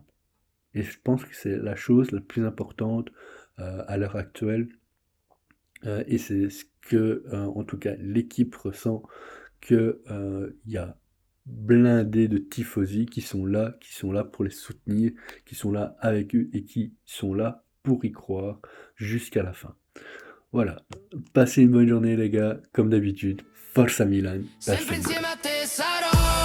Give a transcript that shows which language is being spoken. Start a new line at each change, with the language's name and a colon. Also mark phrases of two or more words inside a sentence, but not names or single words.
French: Et je pense que c'est la chose la plus importante à l'heure actuelle, et c'est ce que, en tout cas, l'équipe ressent, que il y a blindé de tifosi qui sont là pour les soutenir, qui sont là avec eux et qui sont là pour y croire jusqu'à la fin. Voilà, passez une bonne journée les gars, comme d'habitude.
Italian: Forza Milan, Sempre basta insieme a te sarò